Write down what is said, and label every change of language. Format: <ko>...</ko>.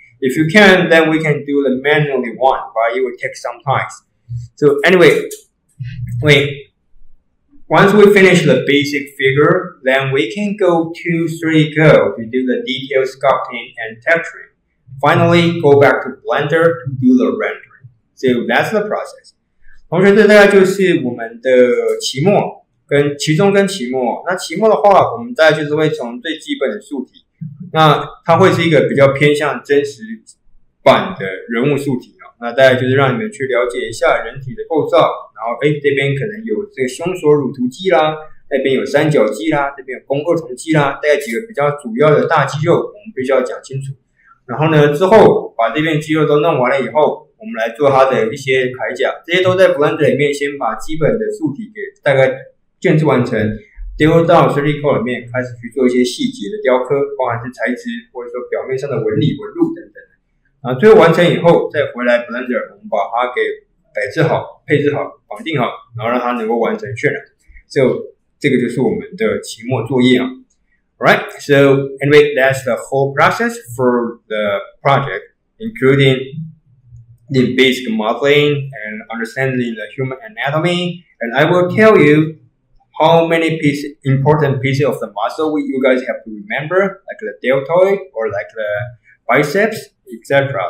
<en>If you can, then we can do the manually one, but it will take some time. So anyway, once we finish the basic figure, then we can go to 3dcoat to do the detail sculpting and texturing. Finally, go back to Blender to do the rendering. So that's the process.</en> <zh>同学，这大概就是我们的期末跟期中跟期末。那期末的话，我们大概就是会从最基本的素体，那它会是一个比较偏向真实版的人物素体那大概就是让你们去了解一下人体的构造，然后这边可能有这个胸锁乳突肌啦，那边有三角肌啦，这边有肱二头肌啦，大概几个比较主要的大肌肉，我们必须要讲清楚。然后呢，之后把这边肌肉都弄完了以后，我们来做它的一些铠甲，这些都在 Blender 里面先把基本的素体给大概建制完成，丢到 3dcoat 里面开始去做一些细节的雕刻，包含是材质或者说表面上的纹理、纹路等等。最后完成以后，再回来 Blender， 我们把它给摆置好、配置好、绑定好，然后让它能够完成渲染。</zh> <en>So</en> <zh>这个就是我们的期末作业</zh> <en>Alright, so anyway, that's the whole process for the project, including the basic modeling and understanding the human anatomy. And I will tell you how many important pieces of the muscle you guys have to remember, like the deltoid or like the biceps, etc.</en>